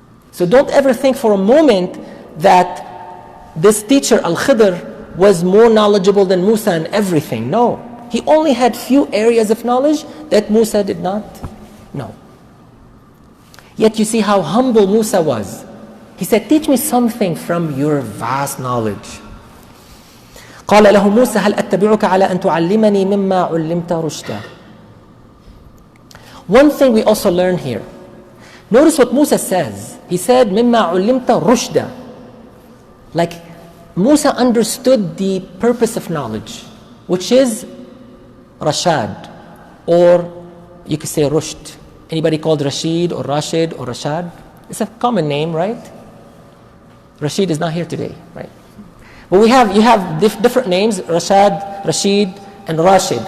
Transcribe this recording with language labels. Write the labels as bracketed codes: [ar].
[en] So don't ever think for a moment that this teacher, Al-Khidr, was more knowledgeable than Musa in everything. No. He only had few areas of knowledge that Musa did not know. Yet you see how humble Musa was. He said, teach me something from your vast knowledge. [ar] قال له موسى هل أتبعك على أن تعلمني مما علمت رشدا. [en] One thing we also learn here. Notice what Musa says. He said, [ar] مما علمت رشدا. [en] Like Musa understood the purpose of knowledge, which is Rashad, or you could say Rushd. Anybody called Rashid or Rashid or Rashad? It's a common name, right? Rashid is not here today, right? But you have different names, Rashad, Rashid, and Rashid.